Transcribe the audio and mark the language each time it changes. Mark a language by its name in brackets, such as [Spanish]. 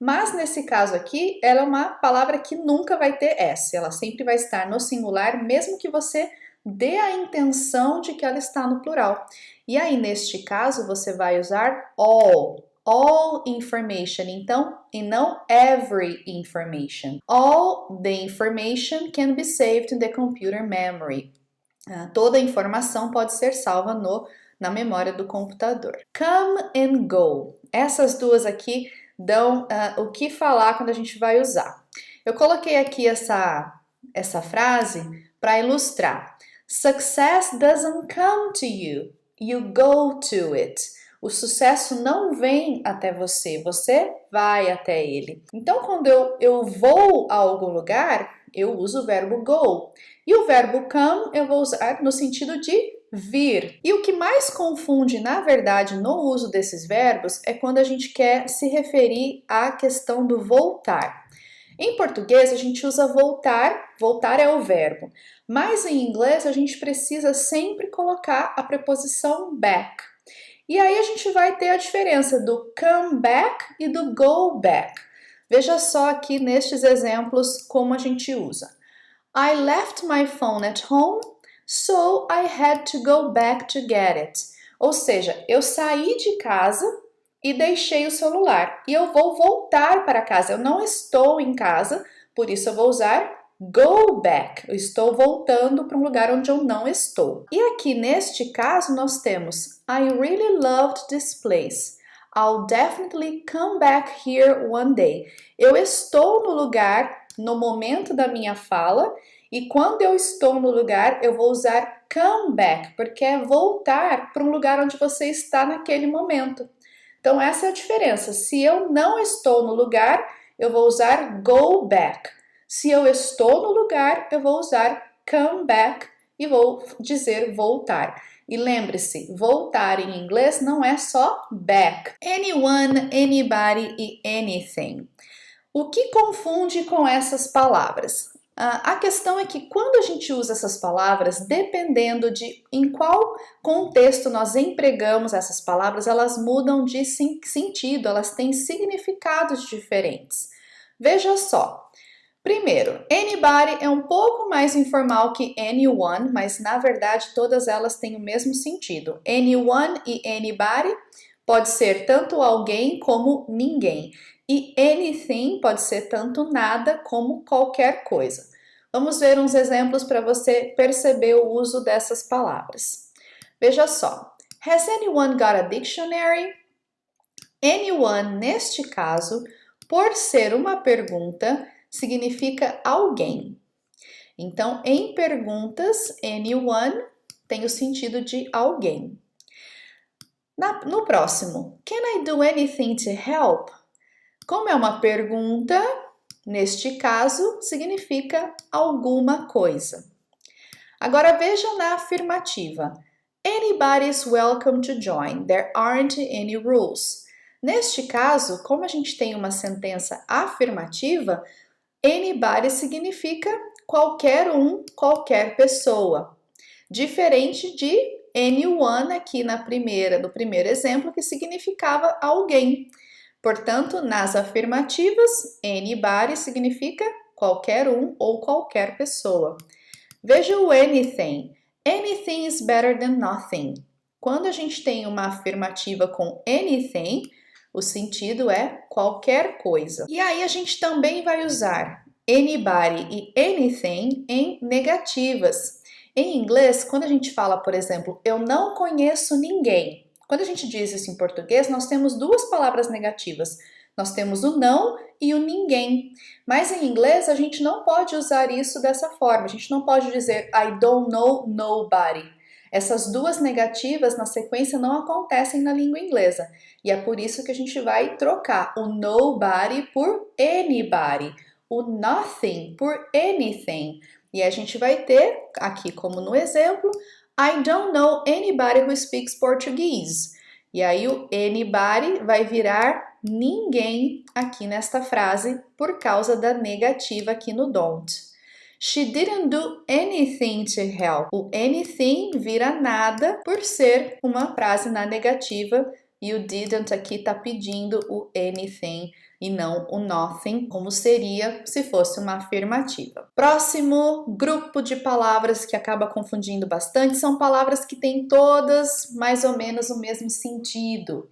[Portuguese] Mas nesse caso aqui, ela é uma palavra que nunca vai ter S. Ela sempre vai estar no singular, mesmo que você dê a intenção de que ela está no plural. E aí, neste caso, você vai usar all. All information, então, e não every information. [English] All the information can be saved in the computer memory. [Portuguese] Toda a informação pode ser salva na memória do computador. [English] Come and go. [Portuguese] Essas duas aqui dão o que falar quando a gente vai usar. Eu coloquei aqui essa frase para ilustrar. [English] Success doesn't come to you, you go to it. [Portuguese] O sucesso não vem até você, você vai até ele. Então, quando eu vou a algum lugar, eu uso o verbo go. E o verbo come eu vou usar no sentido de vir. E o que mais confunde, na verdade, no uso desses verbos é quando a gente quer se referir à questão do voltar. Em português, a gente usa voltar, voltar é o verbo. Mas em inglês, a gente precisa sempre colocar a preposição back. E aí a gente vai ter a diferença do come back e do go back. Veja só aqui nestes exemplos como a gente usa. [English] I left my phone at home, so I had to go back to get it. [Portuguese] Ou seja, eu saí de casa e deixei o celular. E eu vou voltar para casa. Eu não estou em casa, por isso eu vou usar go back. Eu estou voltando para um lugar onde eu não estou. E aqui neste caso nós temos [English] I really loved this place. I'll definitely come back here one day. [Portuguese] Eu estou no lugar no momento da minha fala e quando eu estou no lugar eu vou usar come back, porque é voltar para um lugar onde você está naquele momento. Então essa é a diferença. Se eu não estou no lugar, eu vou usar go back. Se eu estou no lugar, eu vou usar come back e vou dizer voltar. E lembre-se, voltar em inglês não é só back. Anyone, anybody e anything. O que confunde com essas palavras? A questão é que quando a gente usa essas palavras, dependendo de em qual contexto nós empregamos essas palavras, elas mudam de sentido, elas têm significados diferentes. Veja só. Primeiro, anybody é um pouco mais informal que anyone, mas na verdade todas elas têm o mesmo sentido. Anyone e anybody pode ser tanto alguém como ninguém. E anything pode ser tanto nada como qualquer coisa. Vamos ver uns exemplos para você perceber o uso dessas palavras. Veja só. [English] Has anyone got a dictionary? [Portuguese] Anyone, neste caso, por ser uma pergunta, significa alguém. Então, em perguntas, anyone tem o sentido de alguém. No próximo, [English] can I do anything to help? [Portuguese] Como é uma pergunta, neste caso, significa alguma coisa. Agora veja na afirmativa. [English] Anybody is welcome to join. There aren't any rules. [Portuguese] Neste caso, como a gente tem uma sentença afirmativa, anybody significa qualquer um, qualquer pessoa. Diferente de anyone aqui no primeiro exemplo, que significava alguém. Portanto, nas afirmativas, anybody significa qualquer um ou qualquer pessoa. Veja o anything. [English] Anything is better than nothing. [Portuguese] Quando a gente tem uma afirmativa com anything, o sentido é qualquer coisa. E aí a gente também vai usar anybody e anything em negativas. Em inglês, quando a gente fala, por exemplo, eu não conheço ninguém. Quando a gente diz isso em português, nós temos duas palavras negativas. Nós temos o não e o ninguém. Mas em inglês, a gente não pode usar isso dessa forma. A gente não pode dizer [English] I don't know nobody. [Portuguese] Essas duas negativas na sequência não acontecem na língua inglesa. E é por isso que a gente vai trocar o nobody por anybody, o nothing por anything. E a gente vai ter, aqui como no exemplo, [English] I don't know anybody who speaks Portuguese. [Portuguese] E aí o anybody vai virar ninguém aqui nesta frase por causa da negativa aqui no don't. [English] She didn't do anything to help. [Portuguese] O anything vira nada por ser uma frase na negativa e o didn't aqui está pedindo o anything e não o nothing, como seria se fosse uma afirmativa. Próximo grupo de palavras que acaba confundindo bastante são palavras que têm todas mais ou menos o mesmo sentido.